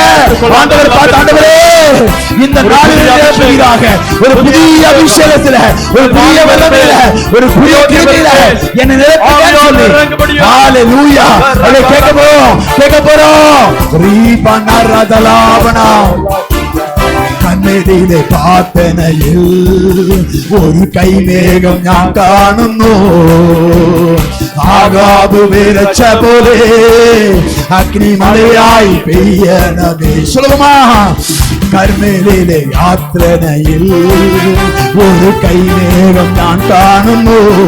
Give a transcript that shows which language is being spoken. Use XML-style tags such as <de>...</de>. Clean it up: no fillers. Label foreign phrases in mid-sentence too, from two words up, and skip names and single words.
<ta>ஆண்டவர் பார்த்து, ஆண்டவரே இந்த நாளில் ஒரு புதிய அபிஷேகத்துல, ஒரு புதிய வல்லமையில, ஒரு புதிய கிருபையில என்னை நிரப்புங்கன்னு சொல்லி ஹalleluya அதை கேட்க போறோம்.</ta> <ml>ரீபனரதலாபனா കണ്ണടിയിലെ പ്രാർത്ഥനയിൽ ഒരു കൈമേഘം ഞാൻ കാണുന്നു. ആകാബ് വിരച്ച പോലെ അഗ്നിമഴയായി പെയ്യണമേ. സുലഭമാ കർമ്മേലിലെ യാത്രയിൽ ഒരു കൈമേഘം ഞാൻ കാണുന്നു.</ml>